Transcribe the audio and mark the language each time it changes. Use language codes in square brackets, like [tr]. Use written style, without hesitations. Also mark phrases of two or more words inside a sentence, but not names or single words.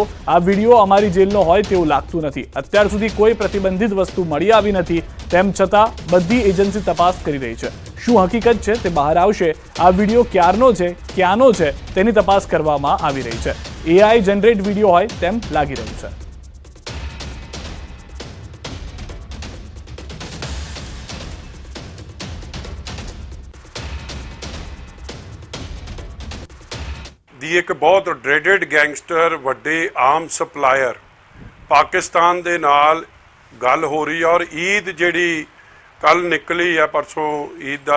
[gu] આ વિડીયો અમારી જેલનો હોય તેવું લાગતું નથી. અત્યાર સુધી કોઈ પ્રતિબંધિત વસ્તુ મળી આવી નથી. તેમ છતાં બધી એજન્સી તપાસ કરી રહી છે. શું હકીકત છે તે બહાર આવશે. આ વિડીયો ક્યારનો છે, ક્યાંનો છે તેની તપાસ કરવામાં આવી રહી છે. AI [en] generate video [gu] હોય તેમ લાગી રહ્યું છે. [pa] ਦੀ ਇੱਕ ਬਹੁਤ [en] dreaded gangster [pa] ਵੱਡੇ [en] arm supplier [pa] ਪਾਕਿਸਤਾਨ ਦੇ ਨਾਲ ਗੱਲ ਹੋ ਰਹੀ ਹੈ ਔਰ ਈਦ ਜਿਹੜੀ ਕੱਲ ਨਿਕਲੀ ਹੈ ਪਰਸੋਂ ਈਦ ਦਾ